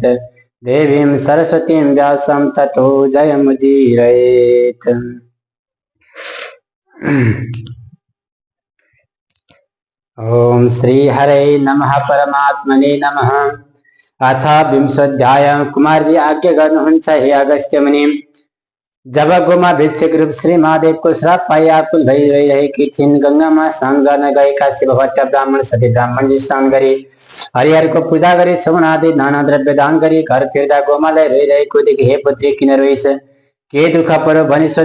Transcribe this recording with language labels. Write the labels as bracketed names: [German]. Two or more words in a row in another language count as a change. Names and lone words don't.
[Sanskrit] देवीं सरस्वतीं व्यासं ततो जयमुदीरयेत्। ओम श्री हरे नमः परमात्मने नमः। अथ विंशोऽध्याय [Nepali] कुमार जी आज्ञा गर्नुहुन्छ हे अगस्त्य मुनि। जब गोमा भिक्षुक रूप श्री महादेव को श्राप पाई आकुल भई रहेकी थिइन्। गंगा में स्नान गर्न गएका शिव भट्ट ब्राह्मण सती ब्राह्मण जी स्नान गरी हरिहर को पूजा गरी सुगुण आदि नाना द्रव्य दान गरी घर फिर्दा गोमालाई रोइरहेको देखि हे पुत्री किन रोइस, के दुःख पर्यो भनी सोधे।